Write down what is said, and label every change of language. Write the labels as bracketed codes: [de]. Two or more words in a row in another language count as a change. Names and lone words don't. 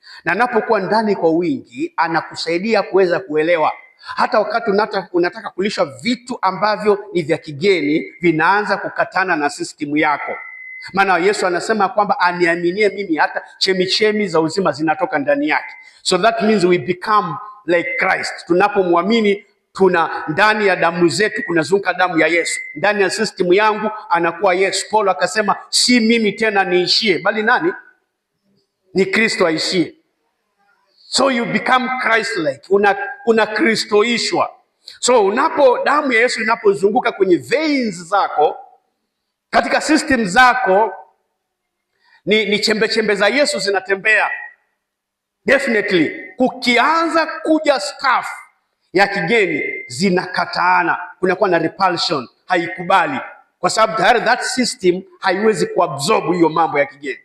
[sw] Na anapokuwa ndani kwa wingi, anakusaidia kuweza kuelewa. Hata wakati unataka kulisha vitu ambavyo ni vya kigeni, vinaanza kukatana na system yako. Maana Yesu anasema kwamba aniaminie mimi hata chemichemi za uzima zinatoka ndani yake. [en] So that means we become like Christ. [sw] Tunapomwamini tuna ndani ya damu zetu kunazunguka damu ya Yesu. Ndani ya system yangu anakuwa Yesu. Paulo akasema si mimi tena niishie, bali nani? Ni Kristo aishie. [en] So you become Christ-like, [sw] una Kristoishwa. So damu ya Yesu inapozunguka kwenye veins zako, katika system zako, ni chembe chembe za Yesu zinatembea. Definitely kukianza kuja stuff ya kigeni zinakataana, kunakuwa na repulsion, haikubali, kwa sababu tayari [en] that system [sw] haiwezi kuabsorb hiyo mambo ya kigeni.